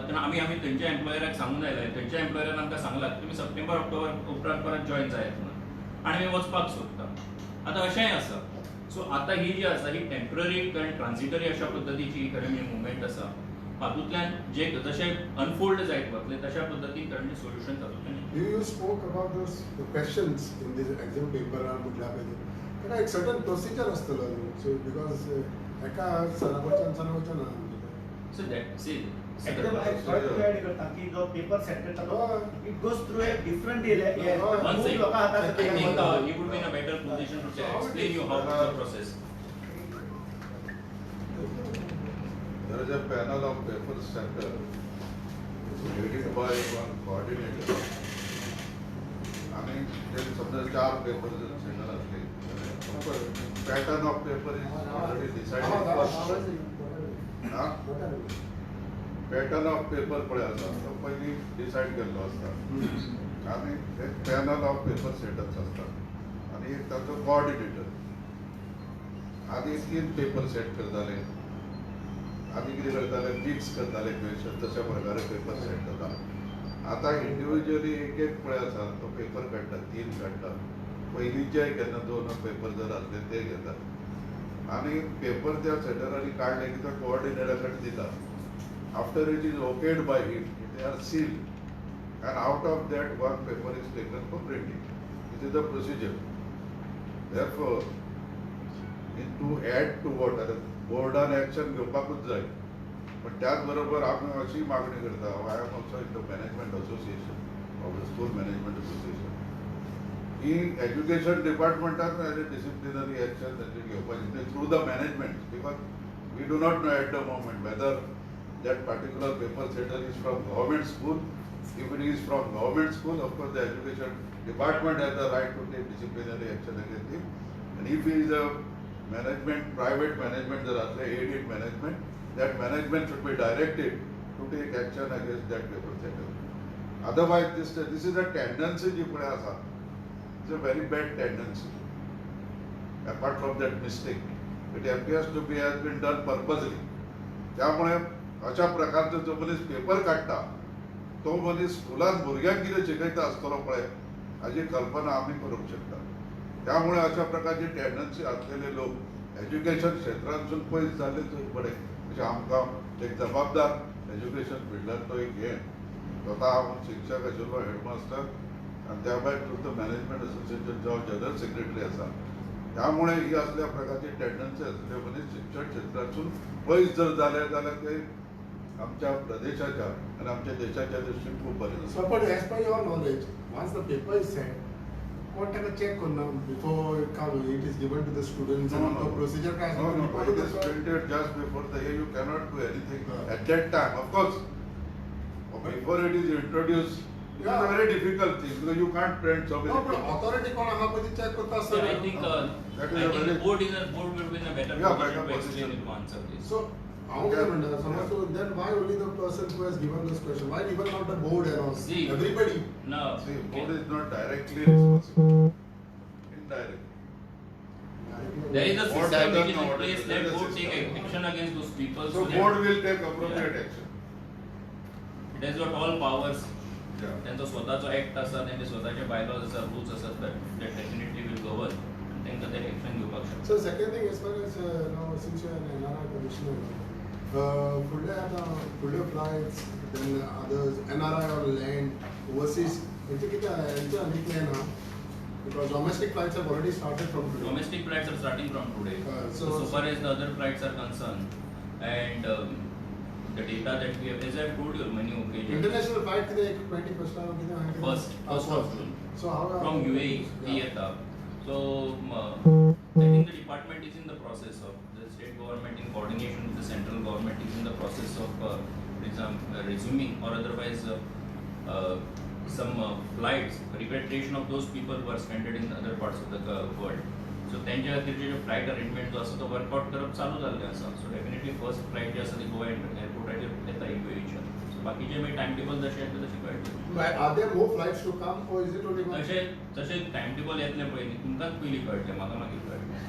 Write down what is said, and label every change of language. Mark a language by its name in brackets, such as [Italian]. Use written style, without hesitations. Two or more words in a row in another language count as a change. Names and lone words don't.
[Konkani] तेन्ना आमी थंयच्या एम्प्लॉयराक सांगून आयले, थंयच्या एम्प्लॉयरान आमकां सांगलां तुमी [English] September October [Konkani] उपरांत परत जॉईन जायात म्हणून, आनी आमी वचपाक सोदता. आतां अशेंय आसा. सो आतां ही जी आसा ही टेम्पररी आनी ट्रान्झिटरी अशा पद्दतीची खरें म्हणजे मुवमेंट आसा. हातूंतल्यान जे जशें अनफोल्ड जायत वतले तशा पद्दतीन तांचें सोल्युशन तातूंतल्यान. [English] You spoke about the questions in the exam paper or [Konkani] कुठल्या पयली. तेका एक [English] certain procedure [Konkani] आसतलो न्हू. [English] So because [Konkani] एका सरावच्यान सरावच्यान [English] So that see [Konkani] एकदम ऐड करता की जो पेपर सेट करता तो [English] it goes through a different area. One second. [Konkani] लोक हातात [English] I think he would be in a better position to explain you how the process. There is a panel of paper center headed by one coordinator. [Marathi] आणि ते समजा 4 [English] paper center [Marathi] असले, [English] pattern of paper is already decided. pattern of paper [Konkani] पळय आसा तो पयलीं डिसायड केल्लो आसता. आनी एक [English] panel of paper setters [Konkani] आसतात आनी एक ताचो कोऑर्डिनेटर. आनी 3 [English] paper set [Konkani] करताले, आनी कितें करताले मिक्स करताले क्वेश्चन, तशा प्रकारे [English] paper set [Konkani] जाता. आतां इंडिव्हिज्युअली एक पळय आसा तो पेपर काडटा, 3 काडटा. पयलींचे केन्ना 2 पेपर जर आसले ते घेतात आनी पेपर त्या सेटरांनी काडले की तो कोऑर्डिनेटरा कडेन दिता. [English] after it is okayed by him, they are sealed and out of that one paper is taken for printing. This is the procedure. Therefore, to add to what [Konkani] बोर्डान एक्शन घेवपाकूच जाय पण त्याच बरोबर आमी अशी मागणी करता [English] I am also in the management association of the school management association [Konkani] की एज्युकेशन डिपार्टमेंटान [English] as a disciplinary action [Konkani] तांचे घेवपाचें [English] through the management because we do not know at the moment whether that particular paper setter is from government school. If it is from government school, of course the education department has the right to take disciplinary action against him. And if he is a management, private management, there are aided management, that management should be directed to take action against that paper setter. Otherwise, this is a tendency [Konkani] ji pune asa. [English] It's a very bad tendency. Apart from that mistake, it appears to be has been done purposely. [Konkani] त्यामुळे अशा प्रकारचे जो मनीस पेपर काढता तो मनीस स्कुलान भुरग्यांक कितें शिकयता आसतलो पळय हाची कल्पना आमी करूंक शकता. त्यामुळे अशा प्रकारची टेंडन्सी असलेले लोक एज्युकेशन क्षेत्रांतसून पयस जाल्ले चड बरे अशें आमकां एक जबाबदार एज्युकेशन फिल्डांतलो एक हे स्वता हांव शिक्षक आशिल्लो हेडमास्टर आनी त्या भायर टू मॅनेजमेंट असोसिएशनचो [English] general secretary [Konkani] आसा. त्यामुळे ही असल्या प्रकारची टेंडन्सी असलेले मनीस शिक्षण क्षेत्रातून पयस जर जाले जाल्यार ते आमच्या प्रदेशाच्या आणि आमच्या देशाच्या दृष्टीन खूप बरे. [English] So, but as per your knowledge, once the paper is sent, what kind of check on before it is given to the students and the procedure can It is printed just before the year. You cannot do anything at that time. Of course, before it is introduced, it is a very difficult thing because you can't print so many. No, but authority [Konkani] कोण आहा पदी check करता [English] So sir. I think that is a the very board will be in a better Yeah, position better to explain position. So, it to answer this. how can so then why only the person who has given this question? Why even not the board and all? See, Everybody. No. See, board is not directly responsible. Indirectly. There is a Board system doesn't which is know in what place. it is. Let There is a board take system. action against those people. So that board will take appropriate action. it has got all powers. Yeah. [Konkani] त्यांचा स्वतःचा ऍक्ट आसा त्यांचे स्वतःचे बायलॉज आसा रूल्स आसात [English] that definitely will govern [Konkani] तांकां ते एक्शन घेवपाक शकता. [English] So second thing, as far as now since you are an NRI commissioner, फुडले flights, then others, NRI on land, overseas, [Konkani] यांचे किती यांचे आनी plan हा? [English] Because domestic flights have already started from today. Domestic flights are starting from today. So far as the other flights are concerned, and the data that we have, as I have told you on many occasions, International flight [Marathi] किती 21st ला किती आहे? [English] first of June So how from UAE, Yeah. Riyadh. So I think the department is in the process of the state government in coordination with the central government is in the process of resuming or otherwise some flights, repatriation of those people who are stranded in other parts of the world. [Konkani] So त्यांच्या खातीरचे जे [English] flight arrangement [Konkani] जो आसा तो वर्कआउट करप चालू जाल्लें आसा. [English] so definitely first flight [Konkani] जी आसा ती गोवा एअरपोर्टाचेर येता UAEच्यान. सो बाकीचे मागीर [English] time table [Konkani] जशें येता तशें कळटलें. [English] But are there more flights to come or is it only one? [Konkani] तशें [English] time table [Konkani] येतलें पळय न्ही तुमकांच पयलीं कळटलें म्हाका मागीर कळटलें.